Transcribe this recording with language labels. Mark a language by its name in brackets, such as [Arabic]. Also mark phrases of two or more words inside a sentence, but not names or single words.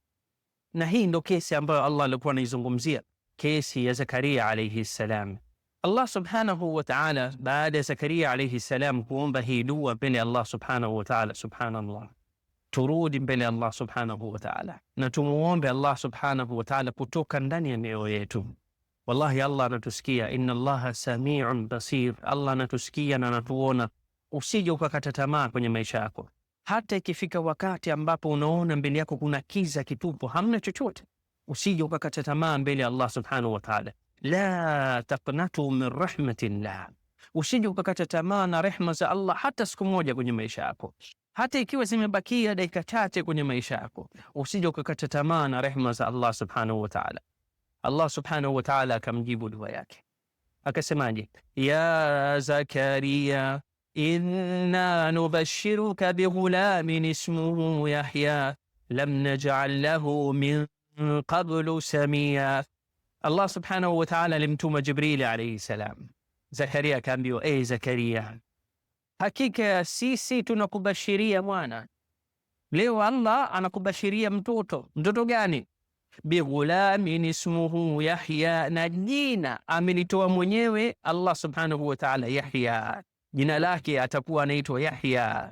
[Swahili] Na hii ndo kesi ambayo Allah alikuwa anaizungumzia, kesi ya Zakaria [Arabic] عليه السلام. الله سبحانه وتعالى [Swahili] baada ya Zakaria [Arabic] عليه السلام [Swahili] kuomba hii dua mbele [Arabic] الله سبحانه وتعالى, [Swahili] subhanallah, turudi mbele [Arabic] الله سبحانه وتعالى [Swahili] na tumuombe [Arabic] الله سبحانه وتعالى [Swahili] kutoka ndani ya mioyo yetu. Wallahi Allah anatusikia, [Arabic] إن الله سميع بصير, [Swahili] Allah anatusikia na anatuona. Usije ukakata tamaa kwenye maisha yako, hata ikifika wakati ambapo unaona mbele yako kuna kiza kitupu, hamna chochote, usije ukakata tamaa mbele ya [Arabic] الله سبحانه وتعالى. لا تقنطوا من رحمة الله, [Swahili] usije ukakata tamaa na rehma za Allah hata siku moja kwenye maisha yako, hata ikiwa zimebakia dakika chache kwenye maisha yako, usije ukakata tamaa na rehma za [Arabic] الله سبحانه وتعالى. الله سبحانه وتعالى [Swahili] akamjibu dua yake, akasemaje? [Arabic] يا زكريا إنا نبشرك بغلام اسمه يحيى لم نجعل له من قبل سميا. الله سبحانه وتعالى [Swahili] alimtuma Jibril [Arabic] عليه السلام. [Swahili] Zakaria akaambiwa, Zakaria, hakika sisi tunakubashiria mwana. Leo Allah anakubashiria mtoto. Mtoto gani? [Arabic] بغلام اسمه يحيى, [Swahili] na jina amelitoa mwenyewe [Arabic] الله سبحانه وتعالى, [Swahili] Yahya, jina lake atakuwa anaitwa Yahya.